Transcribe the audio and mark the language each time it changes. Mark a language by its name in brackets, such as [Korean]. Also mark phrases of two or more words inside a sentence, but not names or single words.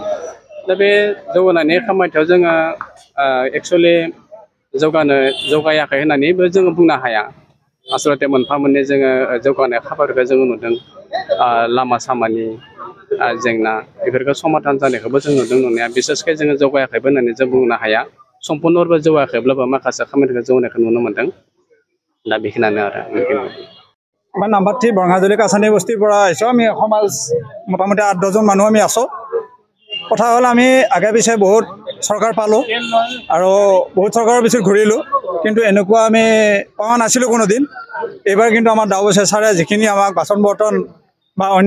[Bodo] दा बे जौगानायनि खामानियाव जोङो एक्सुवेलि जौगायाखै होननानैबो जोङो बुंनो हाया आसलथे मोनफा मोननै जोङो जौगानाय खामानिखौ जोङो नुदों लामा सामानि जेंना बेफोरखौ समाधान जानायखौबो जों नुदों नुनाया बिसेसके जोङो जौगायाखैबो होननानै जों बुंनो हाया सम्पुर्नबो जौगायाखैब्लाबो माखासे खामानिखौ जौगानायखौ नुनो मोन्दों दा बेखिनियानो आरो [Assamese] আমাৰ নামভাট্টি বৰঙাজুলি কাছানী বস্তিৰ পৰা আহিছোঁ আমি সমাজ মোটামুটি 8-10 জন মানুহ আমি আছোঁ কথা হ'ল আমি আগে পিছে বহুত চৰকাৰ পালোঁ আৰু বহুত চৰকাৰৰ পিছত ঘূৰিলোঁ কিন্তু এনেকুৱা আমি পোৱা নাছিলোঁ কোনোদিন এইবাৰ কিন্তু আমাৰ দাওবৈচা ছাৰে যিখিনি আমাক বাচন বৰ্তন বা অন্য